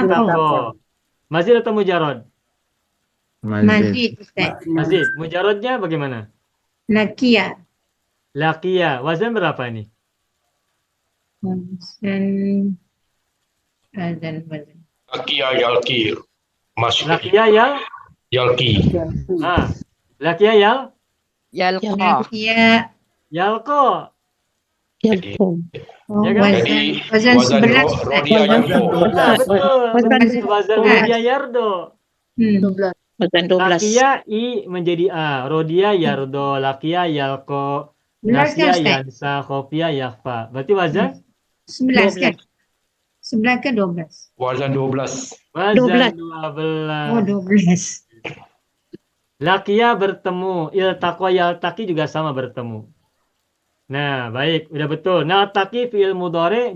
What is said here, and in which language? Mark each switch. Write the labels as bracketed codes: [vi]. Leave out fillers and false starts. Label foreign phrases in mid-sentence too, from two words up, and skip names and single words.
[id] Iltaqo. Mazid atau mujarrad? Masjid Ustaz. Mazid. Mujarradnya bagaimana? Lakia. Laqiya. Wazan berapa ini? Wazan. [ar] لقي يلقى. [id] Masuk. [ar] لقي يل. [id] Yalqi. [ar] لقي يل. [id] Yalqa. Lakia. Yalqo. Oh, Ya kan? Jadi wazan wazan 11. [ar] رضي يلقى. [id] Betul. Wazan [ar] رضي يرضى. [id] Bukan 12. Lakia I menjadi A. [ar] رضي يرضى لقي يلقى. [id] 11 kan Nasya Ustaz? [ar] ينسى خفي يخفى. [id] Berarti wazan? 11 kan? 11 ke 12? Wazan 12. Wazan 12. 12. Oh, 12. Lakia bertemu. [ar] التقى يلتقي [id] juga sama bertemu. Nah, baik. Udah betul. Naltaqi [ar] فعل مضارع.